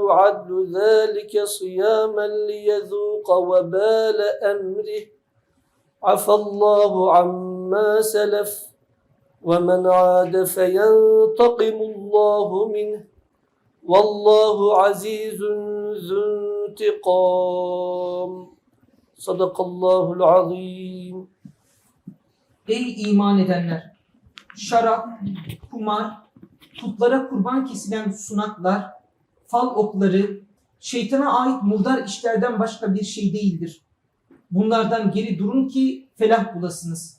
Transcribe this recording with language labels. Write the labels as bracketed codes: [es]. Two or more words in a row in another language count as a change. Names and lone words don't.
[ar] عدل ذلك صياما ليذوق وبال أمره عفى الله عما سلف ومن عاد فينتقم الله منه والله عزيز ذو انتقام صدق الله العظيم. [tr] Ey iman edenler! Şarap, kumar, putlara kurban kesilen sunaklar, fal okları, şeytana ait murdar işlerden başka bir şey değildir. Bunlardan geri durun ki felah bulasınız.